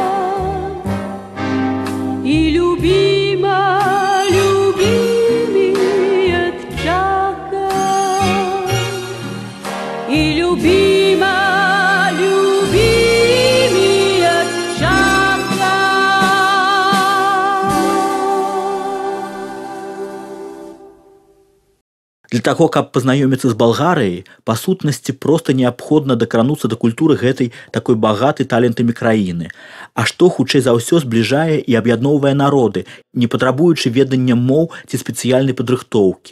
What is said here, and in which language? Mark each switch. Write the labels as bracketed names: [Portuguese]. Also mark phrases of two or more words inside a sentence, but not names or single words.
[Bulgarian] И любима, любимият чака. И любима, любимият чака. [Belarusian] Для таго, каб пазнаёміцца з Балгарыяй, па сутнасці проста неабходна дакрануцца да культуры гэтай такой багатай талентамі краіны. А што хутчэй за ўсё збліжае і аб'ядноўвае народы, не патрабуючы ведання моў ці спецыяльнай падрыхтоўкі.